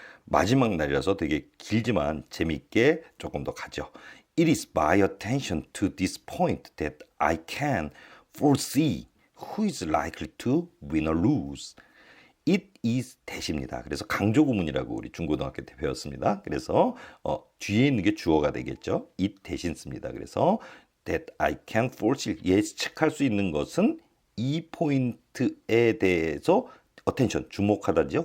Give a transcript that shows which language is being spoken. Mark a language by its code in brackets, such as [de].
[ko] 마지막 날이라서 되게 길지만 재밌게 조금 더 가죠. [en] It is by attention to this point that I can foresee who is likely to win or lose. [ko] It is 대시입니다. 그래서 강조 구문이라고 우리 중고등학교 때 배웠습니다. 그래서 뒤에 있는 게 주어가 되겠죠. it 대신 씁니다. 그래서 [en] that I can foresee [ko] 예측할 수 있는 것은 이 포인트에 대해서 attention 주목하다죠.